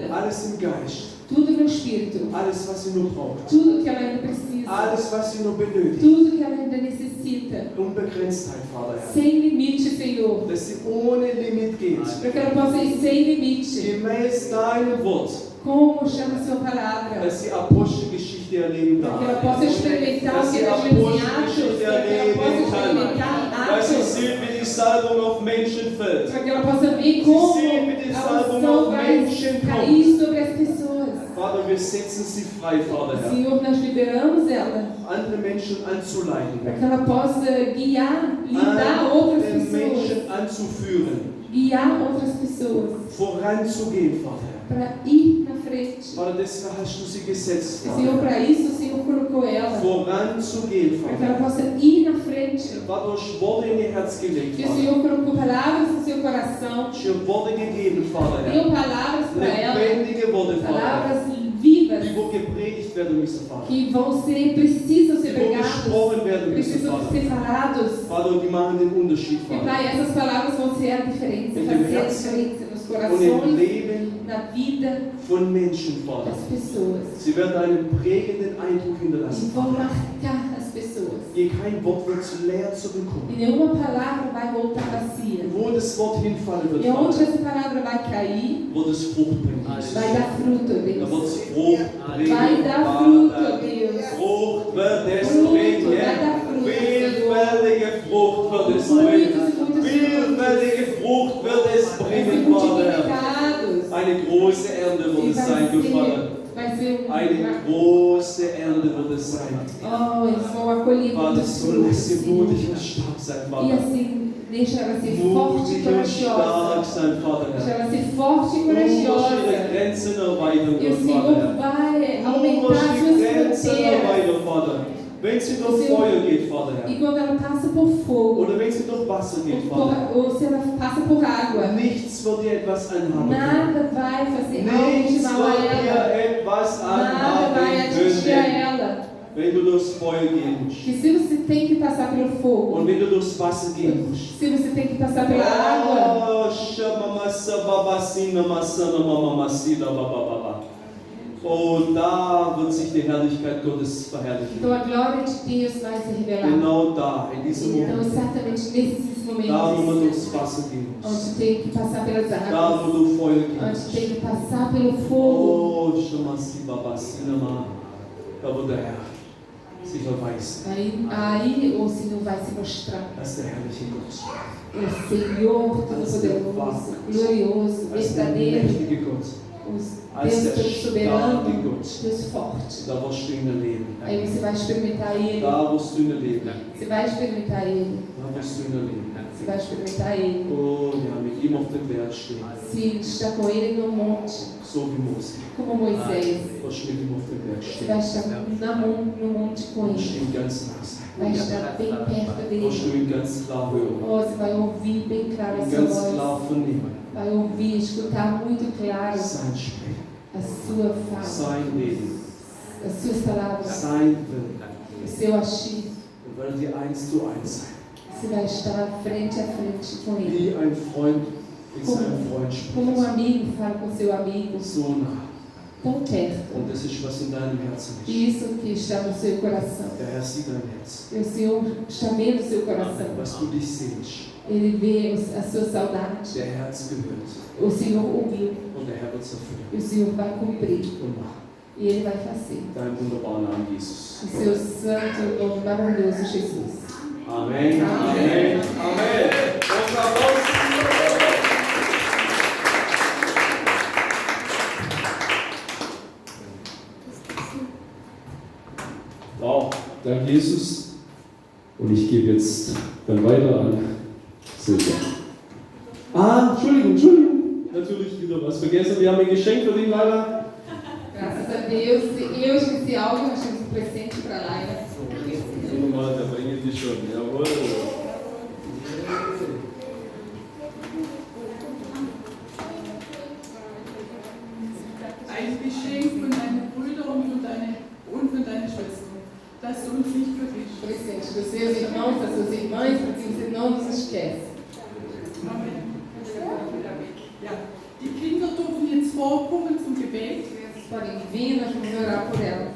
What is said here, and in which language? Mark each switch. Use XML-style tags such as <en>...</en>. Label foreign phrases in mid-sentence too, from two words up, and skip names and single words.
<de>Alles im Geist.</de> <pt>Tudo no Espírito.</pt> <de>Alles, was sie nur braucht.</de> <pt>Tudo que ela ainda precisa.</pt> <de>Alles, was sie nur benötigt.</de> <pt>Tudo que ela ainda necessita.</pt> <de>Unbegrenztheit, Vater, Herr.</de> <pt>Sem limite, Senhor.</pt> <de>Dass sie ohne Limit geht.</de> <pt>Para que ela possa ir sem limite.</pt> <de>Gemäß deinem Wort.</de> <pt>Como chama a sua palavra.</pt> <de>Dass sie Apostelgeschichte erleben</de> <pt>Para que</pt> <de>darf.</de> <pt>ela possa experimentar</pt> <de>Dass</de> <pt>o que</pt> <de>sie</de> <pt>nós vemos em Atos.</pt> <de>Apostelgeschichte</de> <pt>Para que ela possa</pt> <de>erleben kann.</de> <pt>experimentar</pt> <de>Dass sie</de> <pt>Atos.</pt> <de>sieht, wie die Salbung auf Menschen fällt.</de> <pt>Para que ela possa ver como</pt> <de>sehen, wie die</de> <pt>a</pt> <de>Salbung</de> <pt>unção</pt> <de>auf</de> <pt>vai</pt> <de>Menschen</de> <pt>cair sobre as pessoas.</pt> <de>Vater, wir setzen sie frei, Vater, Herr.</de> <pt>Senhor, nós liberamos ela</pt> <de>Andere Menschen anzuleiten.</de> <pt>para que ela possa guiar, lidar outras</pt> <de>Andere</de> <pt>pessoas,</pt> <de>Menschen anzuführen.</de> <pt>guiar outras pessoas</pt> <de>Voranzugehen, Vater.</de> <pt>para ir na frente.</pt> <de>Vater, deswegen hast du sie gesetzt,</de> <pt>Senhor,</pt> <de>Vater.</de> <pt>para isso o Senhor colocou ela,</pt> <de>Voranzugehen,</de> <pt>para que ela</pt> <de>Vater.</de> <pt>possa ir na frente.</pt> <de>Vater, du hast Worte in ihr Herz gelegt,</de> <pt>Que o</pt> <de>Vater.</de> <pt>Senhor colocou palavras no seu coração,</pt> <de>Du hast ihr Worte gegeben, Vater, Herr.</de> <pt>deu palavras para ela,</pt> <de>Lebendige Worte, Vater.</de> <pt>palavras vivas</pt> <de>Die wo gepredigt werden müssen, Vater.</de> <pt>que vão ser, precisam ser</pt> <de>Die wo</de> <pt>pregadas,</pt> <de>gesprochen werden müssen,</de> <pt>precisam</pt> <de>Vater.</de> <pt>ser falados.</pt> <de>Vater, und die machen den Unterschied,</de> <pt>E</pt> <de>Vater.</de> <pt>Pai, essas palavras vão ser a diferença, Em fazer a</pt> <de>Herzen</de> <pt>diferença nos</pt> <de>Und im</de> <pt>corações,</pt> <de>Leben</de> <pt>na vida</pt> <de>von Menschen, Vater.</de> <pt>das pessoas.</pt> <de>Sie werden einen prägenden Eindruck</de> <pt>E</pt> <de>hinterlassen.</de> <pt>vão marcar as pessoas.</pt> <de>Hier kein Wort wird zu leer zurückkommen.</de> <pt>E nenhuma palavra vai voltar vazia.</pt> <de>Wo das Wort hinfallen wird,</de> <pt>E onde</pt> <de>Vater,</de> <pt>essa palavra vai cair,</pt> <de>wird es Frucht bringen. Jesus.</de> <pt>vai dar fruto,</pt> <de>Da wird</de> <pt>Deus.</pt> <de>es Frucht bringen.</de> <pt>Vai dar fruto,</pt> <de>Vater.</de> <pt>Deus.</pt> <de>Frucht wird es</de> <pt>Fruto,</pt> <de>bringen.</de> <pt>vai dar fruto,</pt> <de>Vielfältige Frucht wird es bringen. Vielfältige Frucht wird es bringen, Vater.</de> <pt>Multiplicados.</pt> <de>Eine große Ernte wird</de> <pt>E</pt> <de>es sein, Gott, Vater.</de> <pt>vai ser</pt> <de>Eine große Ernte wird es sein.</de> <pt>Oh, eles vão acolher</pt> <de>Vater,</de> <pt>muitos</pt> <de>so lass sie</de> <pt>frutos,</pt> <de>mutig</de> <pt>Senhor.</pt> <de>und stark sein,</de> <pt>E</pt> <de>Vater.</de> <pt>assim, Deixa ela ser forte e</pt> <de>mutig und stark</de> <pt>corajosa.</pt> <de>sein, Vater</de> <pt>Deixa</pt> <de>Herr.</de> <pt>ela ser forte e</pt> <de>Du musst ihre</de> <pt>corajosa.</pt> <de>Grenzen erweitern,</de> <pt>E o</pt> <de>Gott,</de> <pt>Senhor</pt> <de>Vater Herr.</de> <pt>vai</pt> <de>Du</de> <pt>aumentar</pt> <de>musst</de> <pt>as</pt> <de>die</de> <pt>suas</pt> <de>Grenzen</de> <pt>fronteiras.</pt> <de>erweitern, Vater. Wenn sie durch</de> <pt>Senhor-</pt> <de>Feuer geht, Vater</de> <pt>E</pt> <de>Herr.</de> <pt>quando ela passa por fogo,</pt> <de>Oder wenn sie durch Wasser geht,</de> <pt>ou,</pt> <de>Vater</de> <pt>ou se ela passa por água,</pt> <de>Herr. Nichts wird dir etwas anhaben können.</de> <pt>nada vai fazer algo de</pt> <de>Nichts</de> <pt>mal a</pt> <de>wird</de> <pt>ela.</pt> <de>dir etwas</de> <pt>Nada vai</pt> <de>anhaben</de> <pt>atingir a</pt> <de>können,</de> <pt>ela.</pt> <de>wenn du durchs Feuer gehen musst.</de> <pt>Que se você tem que passar pelo fogo,</pt> <de>Und wenn du durchs Wasser gehen musst.</de> <pt>se você tem que passar pela água, Oh, shamamasa babasina masana mamamasida babababa.</pt> <de>Oh, da wird sich die Herrlichkeit Gottes verherrlichen.</de> <pt>então a glória de Deus vai se revelar.</pt> <de>Genau da, in diesem</de> <pt>Então,</pt> <de>Moment.</de> <pt>exatamente nesses</pt> <de>Da, wo man</de> <pt>momentos,</pt> <de>durchs Wasser gehen muss.</de> <pt>onde tem que passar pelas</pt> <de>Da,</de> <pt>águas,</pt> <de>wo du Feuer gehen</de> <pt>onde</pt> <de>musst.</de> <pt>tem que passar pelo fogo, Oh, shamasi babasina ma.</pt> <de>Da wird der Herr sich erweisen.</de> <pt>aí o Senhor vai se mostrar.</pt> <de>Das ist der herrliche Gott.</de> <pt>O Senhor Todo-Poderoso, glorioso,</pt> <de>Das ist der</de> <pt>verdadeiro,</pt> <de>mächtige Gott.</de> <pt>o</pt> <de>Als</de> <pt>Deus</pt> <de>der</de> <pt>Todo-Soberano,</pt> <de>starke Gott.</de> <pt>Deus forte.</pt> <de>Da wirst du ihn erleben.</de> <pt>Aí você vai experimentar Ele,</pt> <de>Da wirst du ihn erleben.</de> <pt>você vai experimentar Ele,</pt> <de>Da wirst du ihn erleben.</de> <pt>você vai experimentar Ele.</pt> <de>Oh ja, mit ihm auf dem Berg stehen.</de> <pt>Se está com Ele no monte,</pt> <de>So wie Mose.</de> <pt>como Moisés,</pt> <de>Wirst du mit ihm auf dem Berg</de> <pt>você</pt> <de>stehen.</de> <pt>vai estar no monte com</pt> <de>Wirst</de> <pt>Ele,</pt> <de>du ihn ganz nah sein.</de> <pt>vai estar bem perto</pt> <de>Wirst du</de> <pt>dele.</pt> <de>ihn ganz klar hören.</de> <pt>Oh, você vai ouvir bem claro a</pt> <de>Ihn</de> <pt>sua</pt> <de>ganz</de> <pt>voz,</pt> <de>klar vernehmen.</de> <pt>vai ouvir, escutar muito claro</pt> <de>Sein Sprechen.</de> <pt>a sua fala,</pt> <de>Sein Leben.</de> <pt>as suas palavras,</pt> <de>Sein Willen.</de> <pt>o seu agir.</pt> <de>Und werden die 1:1 sein.</de> <pt>Você vai estar frente a frente com Ele.</pt> <de>Wie ein Freund mit seinem Freund</de> <pt>Como um</pt> <de>spricht.</de> <pt>amigo fala com seu amigo,</pt> <de>So nah.</de> <pt>tão perto.</pt> <de>Und das ist, was in deinem Herzen ist.</de> <pt>Isso que está no seu coração.</pt> <de>Der Herr sieht dein Herz.</de> <pt>E o Senhor está vendo o seu coração.</pt> <de>Was du dich sehnst.</de> <pt>Ele vê a sua saudade.</pt> <de>Der Herz gehört.</de> <pt>O Senhor ouviu.</pt> <de>Und der Herr wird es erfüllen.</de> <pt>E o Senhor vai cumprir.</pt> <de>Und machen.</de> <pt>E Ele vai fazer.</pt> <de>Dein wunderbarer Name, Jesus.</de> <pt>O seu santo nome maravilhoso, Jesus.</pt> <de>Amen. Amen. Amen. Und Applaus. Wow, danke Jesus. Und ich gebe jetzt dann weiter an Silvia. Entschuldigung. Natürlich wieder was vergessen. Wir haben ein Geschenk für dich, Laila.</de> <pt>Graças a Deus. Eu esqueci algo, nós temos um presente para Laila.</pt> <de>Nochmal, da bringen die schon. Jawohl. Ein Geschenk von deinen Brüdern und von deinen Schwestern, dass du uns nicht vergisst.</de> <pt>Presente dos seus irmãos, das suas irmãs, para que você não nos esqueça. Amen.</pt> <de>Ja, die Kinder dürfen jetzt vorkommen zum Gebet.</de> <pt>Vocês podem vir, nós vamos orar por ela.</pt>